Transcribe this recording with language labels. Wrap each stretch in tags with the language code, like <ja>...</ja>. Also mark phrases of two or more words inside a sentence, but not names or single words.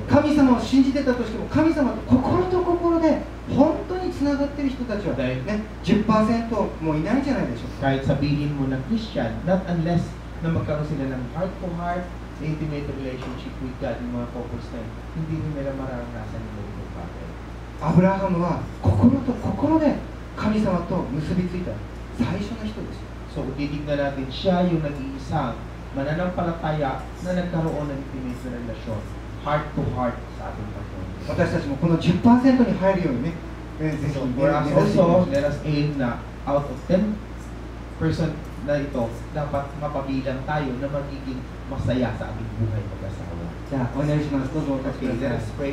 <ja>神様を信じてたとしても、神様と心と心で本当につながっている人たちは、ね、10% もいないんじゃないでしょうか。</ja> <tl>Kahit sabihin mo na Christian,</tl> <en>not unless</en> <tl>na magkaroon sila ng</tl> <en>heart-to-heart, intimate relationship with God,</en> <tl>yung mga couples na yun, hindi nila mararanasan yung mga bagay.</tl> <ja>アブラハムは心と心で神様と結びついた最初の人です。</ja> <tl>So, kung titignan natin, siya yung nag-iisang mananampalataya na nagkaroon ng intimate na relasyon, heart-to-heart sa ating Panginoon.</tl> <ja>私たちもこの 10% に入るようにね、ぜひ</ja> <en>So, for us also, let us aim</en> <tl>na</tl> <en>out of 10%</en> <tl>na ito, dapat mapabilang tayo na magiging masaya sa ating buhay mag-asawa.</tl> <ja>じゃあお願いします。どうぞお立ち</ja> <en>Okay,</en> <ja>くだ</ja> <en>let</en> <ja>さい。</ja> <en>us pray.</en>